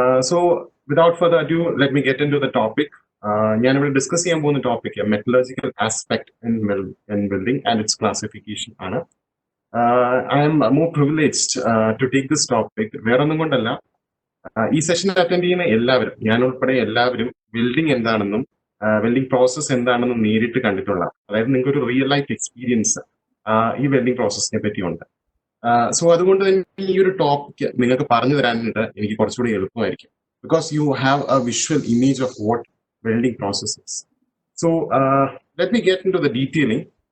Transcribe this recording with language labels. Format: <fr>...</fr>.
<en>So without further ado, let me get into the topic.</en> <ml>ഞാനിവിടെ discuss ചെയ്യാൻ പോകുന്ന topic metallurgical aspect in building and it's classification ആണ്.</ml> <en>I am more privileged to take this topic.</en> <ml>വേറൊന്നും കൊണ്ടല്ല, ഈ session attend ചെയ്യുന്ന എല്ലാവരും, ഞാൻ ഉൾപ്പെടെ എല്ലാവരും വെൽഡിംഗ് എന്താണെന്നും വെൽഡിംഗ് പ്രോസസ് എന്താണെന്നും നേരിട്ട് കണ്ടിട്ടുള്ള, അതായത് നിങ്ങൾക്ക് ഒരു റിയൽ ലൈഫ് എക്സ്പീരിയൻസ് ഈ വെൽഡിംഗ് പ്രോസസ്സിനെ പറ്റിയുണ്ട്. സോ അതുകൊണ്ട് തന്നെ ഈ ഒരു ടോപ്പിക് നിങ്ങൾക്ക് പറഞ്ഞു തരാനായിട്ട് എനിക്ക് കുറച്ചുകൂടി എളുപ്പമായിരിക്കും,</ml> <en>because you have a visual image of what welding process is. So let me get into the detailing.</en>